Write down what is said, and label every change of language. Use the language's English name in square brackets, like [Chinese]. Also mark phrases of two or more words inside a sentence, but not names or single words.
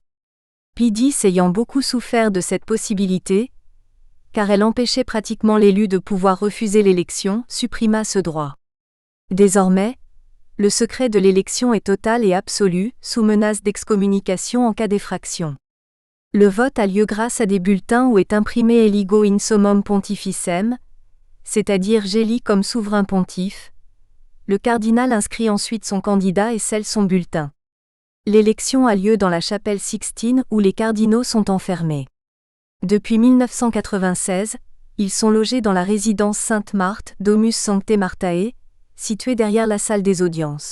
[French] Pie X ayant beaucoup souffert de cette possibilité, car elle empêchait pratiquement l'élu de pouvoir refuser l'élection, supprima ce droit. Désormais, le secret de l'élection est total et absolu, sous menace d'excommunication en cas d'effraction. Le vote a lieu grâce à des bulletins où est imprimé [Latin] Eligo in summum pontificem, [French] c'est-à-dire j'élis comme souverain pontife. Le cardinal inscrit ensuite son candidat et scelle son bulletin. L'élection a lieu dans la chapelle Sixtine où les cardinaux sont enfermés. Depuis 1996, ils sont logés dans la résidence Sainte-Marthe, [Latin] Domus Sanctae Marthae, [French] située derrière la salle des audiences.